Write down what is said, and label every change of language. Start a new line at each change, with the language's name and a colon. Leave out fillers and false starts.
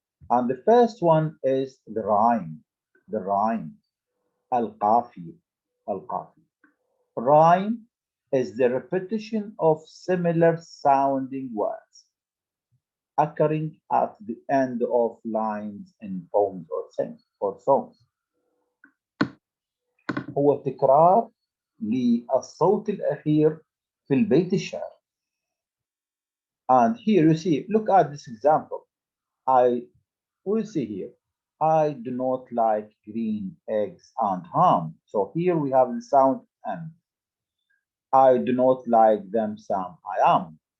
English: And the first one is the rhyme. The rhyme. Al-Qafi. Al-Qafi. Rhyme is the repetition of similar sounding words occurring at the end of lines in poems or songs.
Arabic: هو تكرار للصوت الأخير في البيت الشعر.
English: And here you see, look at this example. I will see here. I do not like green eggs and ham. So here we have the sound M. I do not like them, Sam. I am.